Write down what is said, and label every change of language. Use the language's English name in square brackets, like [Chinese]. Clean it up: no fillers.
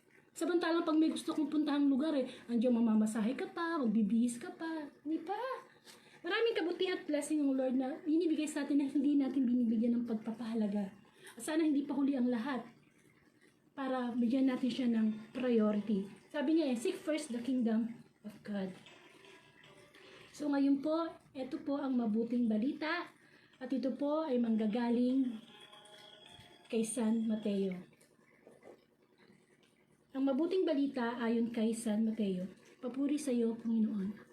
[Filipino] Samantalang pag may gusto kong puntahang lugar andiyan mamamasahe ka pa, magbibihis ka pa, hindi pa. Maraming kabutihan at blessing ng Lord na binibigay sa atin na hindi natin binibigyan ng pagpapahalaga. At sana hindi pa huli ang lahat para bigyan natin siya ng priority. Sabi niya [English] seek first the kingdom of God. [Filipino] So ngayon po, ito po ang mabuting balita at ito po ay manggagaling kay San Mateo. Ang mabuting balita ayon kay San Mateo. Papuri sa iyo, Panginoon.